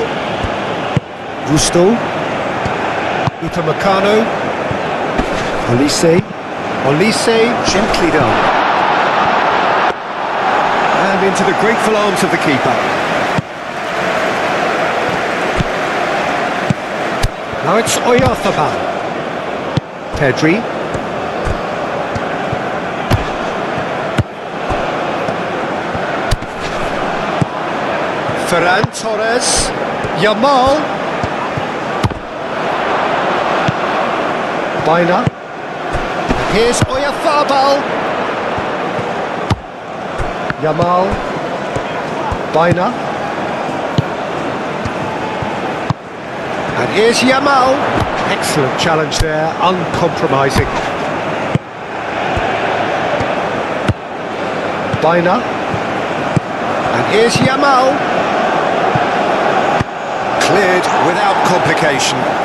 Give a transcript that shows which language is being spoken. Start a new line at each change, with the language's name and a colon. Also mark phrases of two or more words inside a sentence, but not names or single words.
English: Gusto. Upamecano. Olise gently done. And into the grateful arms of the keeper. Now it's Oyarzabal. Pedri. Ferran Torres. Yamal. Baina. Here's Oyarzabal. Yamal. Baina. And here's Yamal. Excellent challenge there, uncompromising. Baina. And here's Yamal. Cleared without complication.